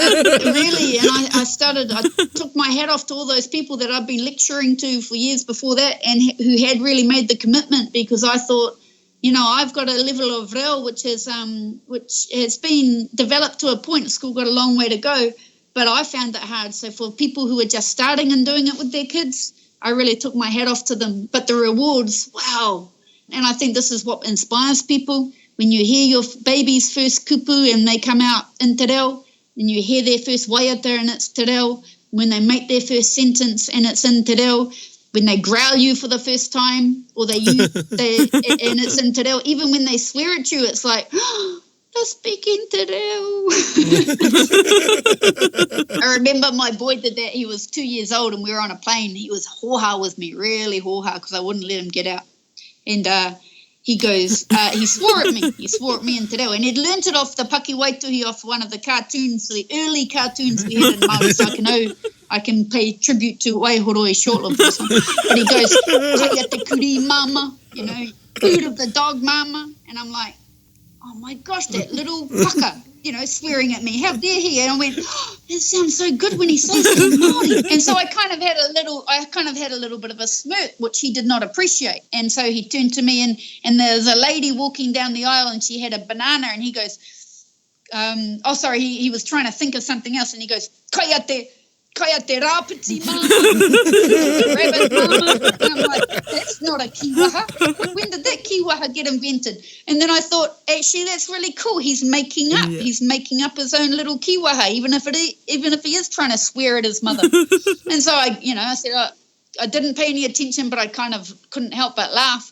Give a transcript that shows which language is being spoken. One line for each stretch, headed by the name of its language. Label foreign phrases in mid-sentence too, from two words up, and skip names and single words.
English: And I took my hat off to all those people that I've been lecturing to for years before that and who had really made the commitment, because I thought, I've got a level of reo which has been developed to a point. It's still got a long way to go. But I found it hard. So for people who are just starting and doing it with their kids, I really took my hat off to them. But the rewards, wow. And I think this is what inspires people. When you hear your baby's first kupu and they come out in te reo, and you hear their first waiata and it's te reo, when they make their first sentence and it's in te reo, when they growl you for the first time, or and it's in te reo, even when they swear at you, it's like, they're speaking te reo. I remember my boy did that. He was 2 years old and we were on a plane. He was hoha with me, really hoha, because I wouldn't let him get out. And he goes, he swore at me. He swore at me in te reo. And he'd learnt it off the Paki Waituhi, off one of the cartoons, the early cartoons we had in Māori. So I can pay tribute to Waihoroi Shortlive for this one. But he goes,
Māori: Kaya te kuri mama,
English: food of the dog mama. And I'm like, oh my gosh, that little fucker, swearing at me. How dare he? And I went, it sounds so good when he says it in Māori. And so I kind of had a little bit of a smirk, which he did not appreciate. And so he turned to me and there's a lady walking down the aisle and she had a banana and he goes, he was trying to think of something else and he goes,
Māori: Kaya te rāpiti mama,
English: rabbit mama. And I'm like, that's not a kiwaha. When did that kiwaha get invented? And then I thought, actually, that's really cool. He's making up. Yeah. He's making up his own little kiwaha, even if he is trying to swear at his mother. And so I said, I didn't pay any attention, but I kind of couldn't help but laugh.